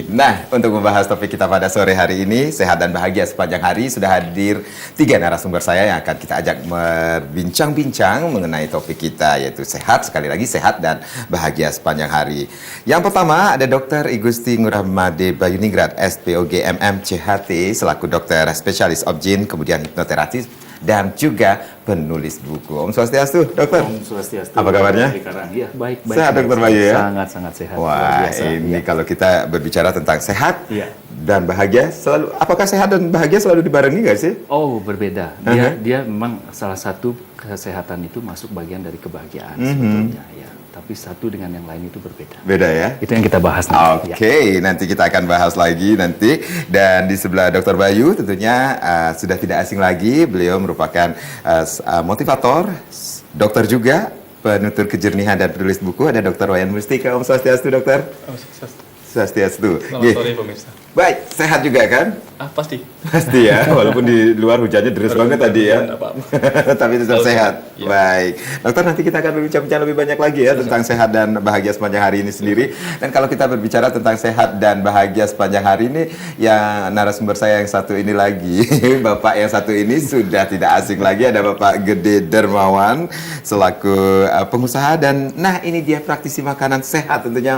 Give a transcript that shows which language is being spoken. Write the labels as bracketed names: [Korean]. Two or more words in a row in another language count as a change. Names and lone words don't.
[Indonesian] Nah, untuk membahas topik kita pada sore hari ini, sehat dan bahagia sepanjang hari, sudah hadir 3 narasumber saya yang akan kita ajak berbincang-bincang mengenai topik kita, yaitu sehat, sekali lagi sehat dan bahagia sepanjang hari. Yang pertama ada Dr. Igusti Ngurahmade Bayuningrat, SPOG MM CHT, selaku dokter spesialis objin, kemudian hipnoterapi, dan juga penulis buku. Om Swastiastu, dokter. Om Swastiastu. Apa kabarnya? Iya, baik. Sehat, Dokter Bayu ya? Sangat sehat. Wah, biasa. ini kalau kita berbicara tentang sehat Iya. dan bahagia, selalu, apakah sehat dan bahagia selalu dibarengi nggak sih? Oh, berbeda. Dia memang salah satu kesehatan itu masuk bagian dari kebahagiaan sebetulnya ya. Tapi satu dengan yang lain itu berbeda. Beda ya? Itu yang kita bahas nanti. Oke, nanti kita akan bahas lagi nanti. Dan di sebelah Dr. Bayu tentunya sudah tidak asing lagi. Beliau merupakan motivator, dokter juga, penutur kejernihan dan penulis buku. Ada Dr. Wayan Mustika. Om Swastiastu, dokter. Om Swastiastu. Swastiastu. Selamat sore pemirsa. Baik, sehat juga kan? Pasti. Pasti ya, walaupun di luar hujannya deras banget tadi ya. Tapi tetap sehat. Ya. Baik. Dokter, nanti kita akan berbincang lebih banyak lagi ya tentang sehat dan bahagia sepanjang hari ini sendiri. Dan kalau kita berbicara tentang sehat dan bahagia sepanjang hari ini, ya narasumber saya yang satu ini lagi, Bapak yang satu ini sudah tidak asing lagi, ada Bapak Gede Dermawan selaku pengusaha, dan nah ini dia praktisi makanan sehat tentunya.